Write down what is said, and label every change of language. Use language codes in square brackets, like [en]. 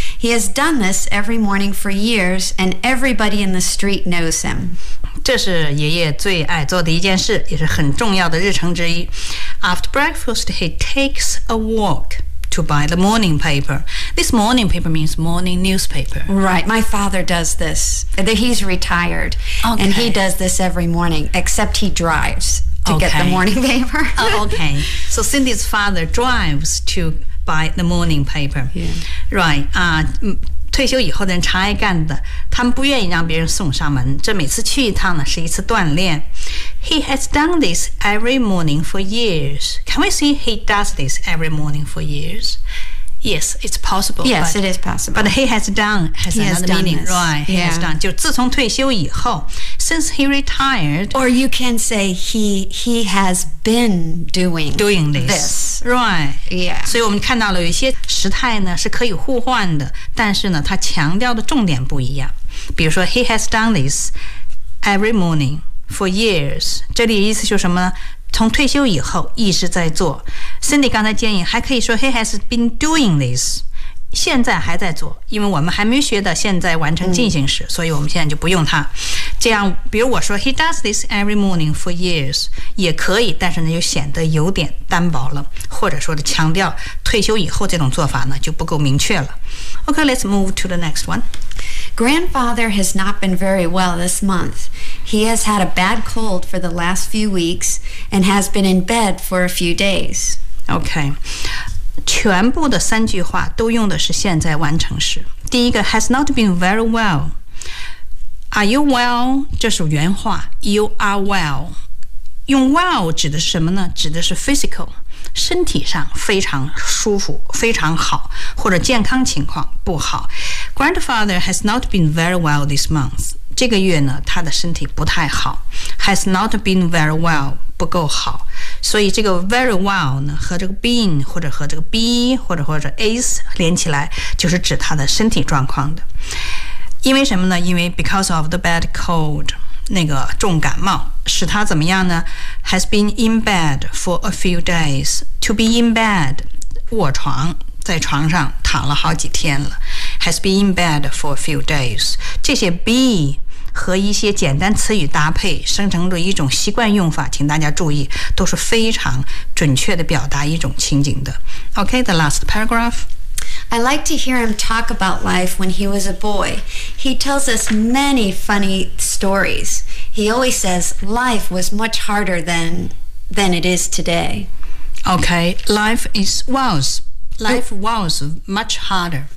[en] He has done this every morning for years, and everybody in the street knows him. [zh] 这是爷爷最爱做的一件事，也是很重要的日程之一。 [en] After breakfast, he takes a walk. To buy the morning paper. This morning paper means morning newspaper. Right. My father does this. He's retired. Okay. And he does this every morning, except he drives to get the morning paper. Okay. So Cindy's father drives to buy the morning paper. Yeah. Right. [zh] 退休以后的人常爱干的，他们不愿意让别人送上门。这每次去一趟呢，是一次锻炼。 [en] He has done this every morning for years. Can we say he does this every morning for years? Yes, it's possible. Yes, it is possible. But he has done has he another has meaning, right? He has done. [zh] 就自从退休以后 [en] since he retired. Or you can say he has been doing this. Right. Yeah. [zh] 所以我们看到了有些时态呢是可以互换的，但是呢它强调的重点不一样。比如说 [en] he has done this every morning. For years, [zh] 这里的意思就是什么呢？从退休以后一直在做。Cindy 刚才建议还可以说 [en] he has been doing this, [zh] 现在还在做，因为我们还没学的现在完成进行时，所以我们现在就不用它。这样，比如我说 [en] he does this every morning for years, [zh] 也可以，但是呢就显得有点单薄了，或者说的强调退休以后这种做法呢就不够明确了。 [en] Okay, let's move to the next one. Grandfather has not been very well this month. He has had a bad cold for the last few weeks and has been in bed for a few days. Okay. [zh] 全部的三句话都用的是现在完成时。第一个 [en] has not been very well. Are you well? [zh] 这是原话。 [en] You are well. [zh] 用 well 指的是什么呢？指的是 physical, 身体上非常舒服，非常好，或者健康情况不好。 [en] Grandfather has not been very well this month. [zh] 这个月呢，他的身体不太好。 [en] Has not been very well, [zh] 不够好。所以这个 very well 呢，和这个 been 或者和这个 be 或者 is 连起来，就是指他的身体状况的。因为什么呢？因为 [en] because of the bad cold, [zh] 那个重感冒，使他怎么样呢？ [en] Has been in bed for a few days. To be in bed, [zh] 卧床，在床上躺了好几天了。 [en] Has been in bed for a few days. [zh] 这些 be 和一些简单词语搭配生成了一种习惯用法，请大家注意，都是非常准确的表达一种情景的。 [en] Okay, the last paragraph. I like to hear him talk about life when he was a boy. He tells us many funny stories. He always says life was much harder than it is today. Okay, life was much harder